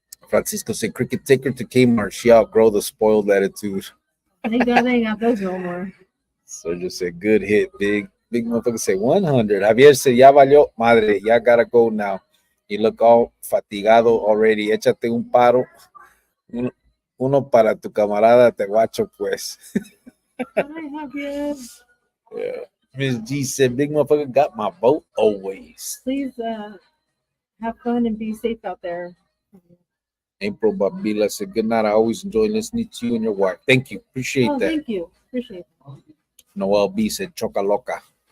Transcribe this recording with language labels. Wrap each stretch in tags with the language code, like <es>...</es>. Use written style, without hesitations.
<en>Francisco said, Cricket, take her to Kmart. She outgrow the spoiled attitude. thank God they ain't got those no more. So just said, good hit, big. Big motherfucker say 100. Javier said,</en> <es>ya valió, madre, ya</es> <en>gotta go now. You look all fatigado already.</en> <es>Échate un paro. Uno para tu camarada, te guacho, pues.</es> <en>Hi, Javier. Yeah. Miss G said, big motherfucker got my vote always. Please have fun and be safe out there. April Babila said, good night. I always enjoy listening to you and your wife. Thank you. Appreciate that. Thank you. Appreciate it. Noel B said, Choca Loca.</en>